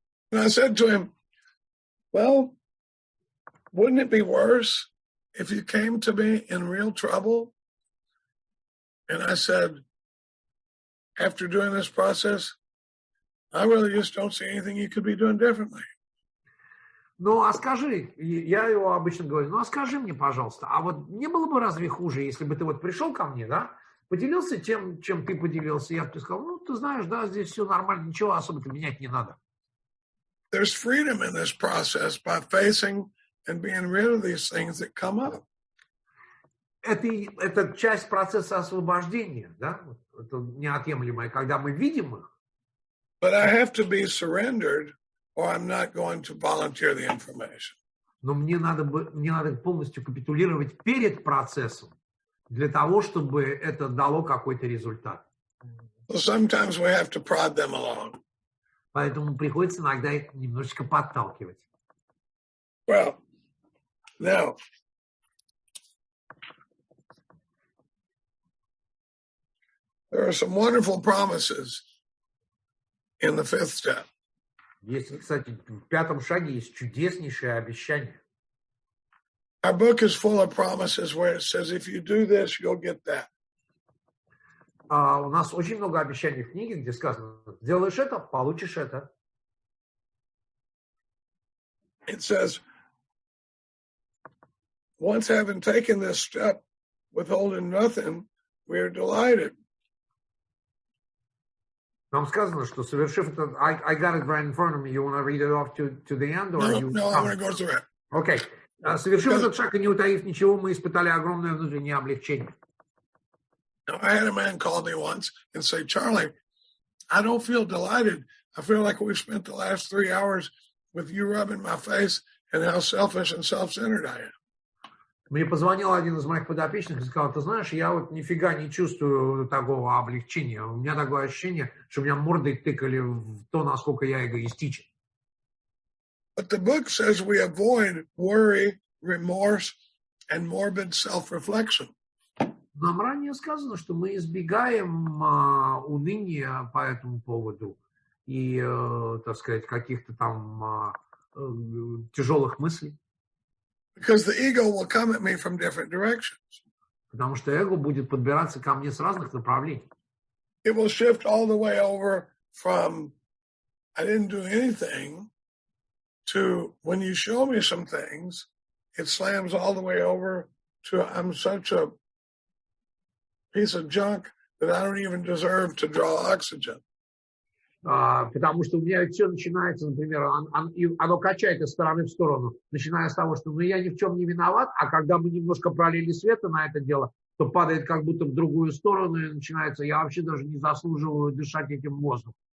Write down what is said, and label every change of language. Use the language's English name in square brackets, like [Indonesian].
[English] And I said to him, well, wouldn't it be worse if you came to me in real trouble? And I said, after doing this process, I really just don't see anything you could be doing differently. [Russian] Ну, а скажи, я его обычно говорю, ну, а скажи мне, пожалуйста, а вот не было бы разве хуже, если бы ты вот пришел ко мне, да, поделился тем, чем ты поделился, я бы тебе сказал, ну, ты знаешь, да, здесь все нормально, ничего особо-то менять не надо. [English] There's freedom in this process by facing and being rid of these things that come up. [Russian] Это часть процесса освобождения, да, это неотъемлемое, когда мы видим их. [English] But I have to be surrendered, or I'm not going to volunteer the information. [Russian] Но мне надо полностью капитулировать перед процессом для того, чтобы это дало какой-то результат. [English] So sometimes we have to prod them along. [Russian] Поэтому приходится иногда их немножечко подталкивать. [English] Well, now, there are some wonderful promises in the fifth step. [Russian] Есть, кстати, в пятом шаге есть чудеснейшее обещание. [English] Our book is full of promises where it says, if you do this, you'll get that. [Russian] У нас очень много обещаний в книге, где сказано, сделаешь это, получишь это. [English] It says, once having taken this step, withholding nothing, we are delighted. [Russian] Там сказано, что совершив это, [English] I got it right in front of me. You want to read it off to the end? Or No, I want to go through it. Okay. [Russian] Совершив этот шаг и не утаив ничего, мы испытали огромное внутреннее облегчение. [English] Now, I had a man call me once and say, Charlie, I don't feel delighted. I feel like we've spent the last 3 hours with you rubbing my face and how selfish and self-centered I am. [Russian] Мне позвонил один из моих подопечных и сказал, ты знаешь, я вот нифига не чувствую такого облегчения. У меня такое ощущение, что меня мордой тыкали в то, насколько я эгоистичен. [English] But the book says we avoid worry, remorse, and morbid self-reflection. [Russian] Нам ранее сказано, что мы избегаем уныния по этому поводу и, так сказать, каких-то там тяжелых мыслей. [English] Because the ego will come at me from different directions. [Russian] Потому что эго будет подбираться ко мне с разных направлений. [English] It will shift all the way over from I didn't do anything to when you show me some things, it slams all the way over to I'm such a piece of junk that I don't even deserve to draw oxygen. [Russian] Потому что у меня все начинается, например, оно качает из стороны в сторону, начиная с того, что я ни в чем не виноват, а когда мы немножко пролили света на это дело, то падает как будто в другую сторону, и начинается, я вообще даже не заслуживаю дышать этим воздухом.